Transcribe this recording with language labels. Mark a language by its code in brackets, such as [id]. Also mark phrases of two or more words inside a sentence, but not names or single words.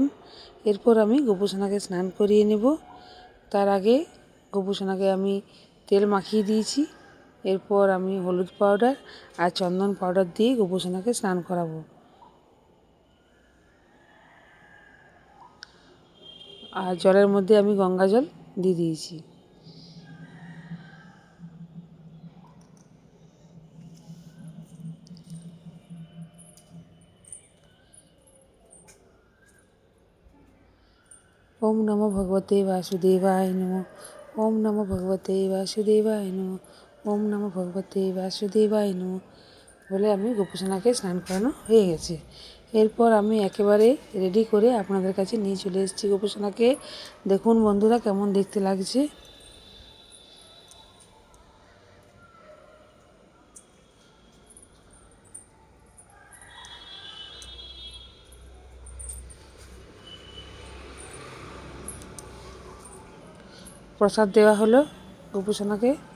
[bn] এরপর আমি গোপুসোনাকে স্নান করিয়ে নেব। তার আগে গোপুসোনাকে আমি তেল মাখিয়ে দিয়েছি। এরপর আমি হলুদ পাউডার আর চন্দন পাউডার দিয়ে গোপুসোনাকে স্নান করাবো। আর জলের মধ্যে আমি গঙ্গা জল দিয়ে দিয়েছি। [sa] ওম নমো ভগবতে বাসুদেবায় নমঃ। ওম নমো ভগবতে বাসুদেবায় নমঃ। ওম নমো ভগবতে বাসুদেবায় নমঃ [bn] বলে আমি গোপুসোনাকে স্নান করানো হয়ে গেছে। এরপর আমি একেবারে রেডি করে আপনাদের কাছে নিয়ে চলে এসেছি গোপুসোনাকে। দেখুন বন্ধুরা কেমন দেখতে লাগছে। প্রসাদ দেওয়া হলো গোপুসোনাকে।